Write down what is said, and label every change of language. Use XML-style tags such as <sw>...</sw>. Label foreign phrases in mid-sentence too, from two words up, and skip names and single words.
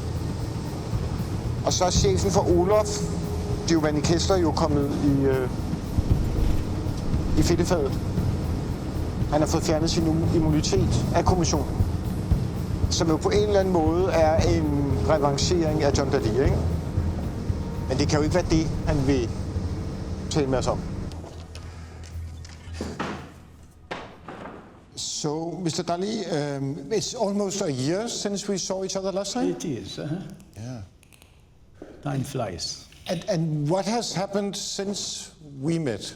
<da>Og så er chefen for OLAF, Giovanni Kessler, jo kommet i fedtefadet. Han har fået fjernet sin immunitet af kommissionen, som jo på en eller anden måde er en revancering af John Dalli, ikke? Men det kan jo ikke være det, han vil tale med os om.</da> <en>So, Mr. Dalli, it's almost a year since we saw each other last time? It is, Yeah. Time flies. And what has happened since we met?</en>